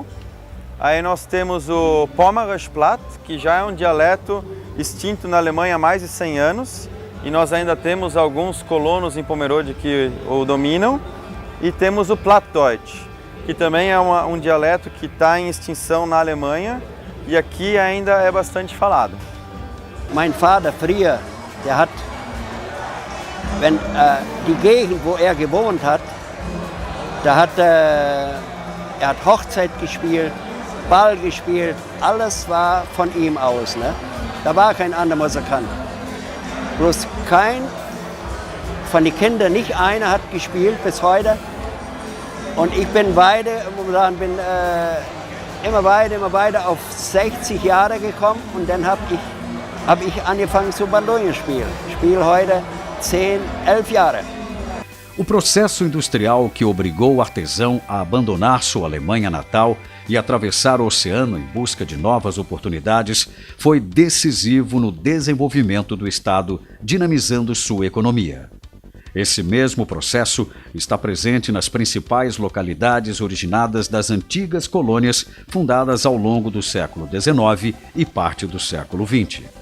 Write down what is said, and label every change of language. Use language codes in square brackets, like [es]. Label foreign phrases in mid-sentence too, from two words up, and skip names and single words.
[pt] Aí nós temos o Pomerisch Platt, que já é um dialeto extinto na Alemanha há mais de 100 anos, e nós ainda temos alguns colonos em Pomerode que o dominam. E temos o Plattdeutsch, que também é um dialeto que está em extinção na Alemanha e aqui ainda é bastante falado. [de] Mein Vater früher, der hat, wenn die Gegend, wo er gewohnt hat, da hat er hat Hochzeit gespielt, Ball gespielt, alles war von ihm aus, ne? Da war kein anderer Musikant. Bloß von den Kindern nicht einer hat gespielt bis heute. Und ich bin immer weiter auf 60 Jahre gekommen und dann habe ich angefangen zu Bandurrion spielen. Ich spiele heute 10, 11 Jahre. [pt] O processo industrial que obrigou o artesão a abandonar sua Alemanha natal e atravessar o oceano em busca de novas oportunidades foi decisivo no desenvolvimento do Estado, dinamizando sua economia. Esse mesmo processo está presente nas principais localidades originadas das antigas colônias fundadas ao longo do século XIX e parte do século XX.